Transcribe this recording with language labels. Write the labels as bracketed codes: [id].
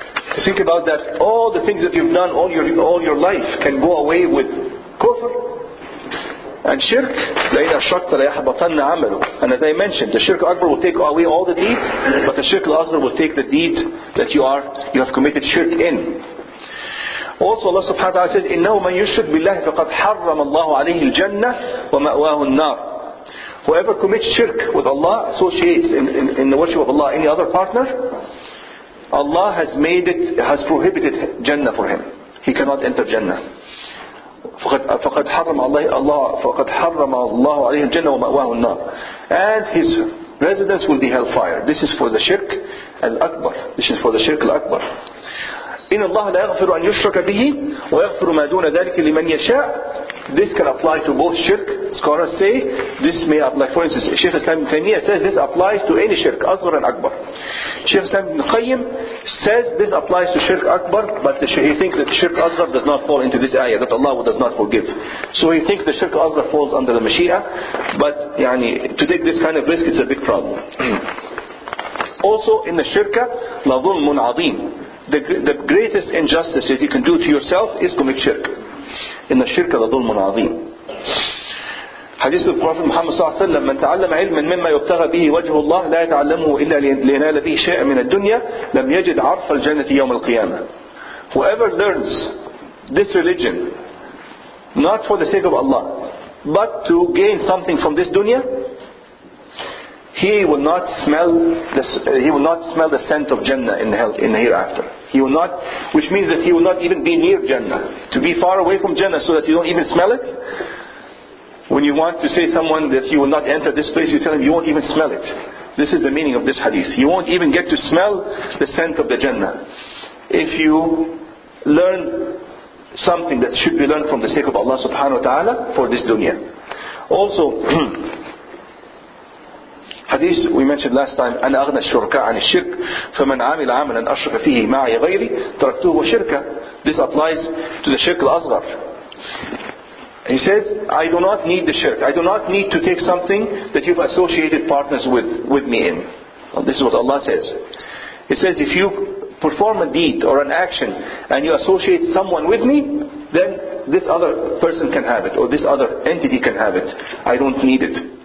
[en] To think about that all the things that you've done all your life can go away with kufr and shirk. [ar] لَإِنْ أَشْرَكْتَ لَيَحْبَطَنَّ عَمَلُكَ. [en] And as I mentioned, the Shirk Akbar will take away all the deeds, but the Shirk Al-Asghar will take the deed that you have committed shirk in. Also Allah subhanahu wa ta'ala says, [ar] إِنَّهُ مَنْ يُشْرِكْ بِاللَّهِ فَقَدْ حَرَّمَ اللَّهُ عَلَيْهِ الْجَنَّةِ وَمَأْوَاهُ النَّارِ. [en] Whoever commits shirk with Allah, associates in the worship of Allah any other partner, Allah has prohibited Jannah for him. He cannot enter Jannah. [ar] فقد حرم الله عليه الجنة ومأواه النار. [en] And his residence will be hellfire. This is for the Shirk Al-Akbar. This is for the Shirk Al-Akbar. [ar] إن الله لا يغفر أن يشرك به ويغفر ما دون ذلك لمن يشاء. [en] This can apply to both shirk. Scholars say this may apply. For instance, Shaykh Islam ibn Taymiyyah says this applies to any shirk, Asghar and Akbar. Shaykh Islam ibn Qayyim says this applies to shirk Akbar, but he thinks that shirk Asghar does not fall into this ayah, that Allah does not forgive. So he thinks the shirk Asghar falls under the Mashiach, but to take this kind of risk is a big problem. Also in the shirka, [ar] la dhulmun azim. [en] The greatest injustice that you can do to yourself is commit shirk. In the shirk [ar] la dhulmun azim. [en] Hadith of Prophet Muhammad sallallahu alaihi wasallam, [ar] من تعلم علما مما يبتغى به وجه الله لا يتعلمه إلا لينال به شيئا من الدنيا لم يجد عرف الجنة يوم القيامة. [en] Whoever learns this religion not for the sake of Allah, but to gain something from this dunya, he will not smell the scent of Jannah in the hereafter. He will not, which means that he will not even be near Jannah. To be far away from Jannah so that you don't even smell it. When you want to say someone that you will not enter this place, you tell him you won't even smell it. This is the meaning of this hadith. You won't even get to smell the scent of the Jannah. If you learn something that should be learned from the sake of Allah subhanahu wa ta'ala for this dunya. Also, hadith we mentioned last time, [ar] أنا أغنى الشركاء عن الشرك فمن عمل عملا أشرك فيه معي غيري تركته وشركه. [en] This applies to the shirk al-asghar. He says, I do not need the shirk. I do not need to take something that you've associated partners with me in. Well, this is what Allah says. He says, if you perform a deed or an action and you associate someone with me, then this other person can have it, or this other entity can have it. I don't need it.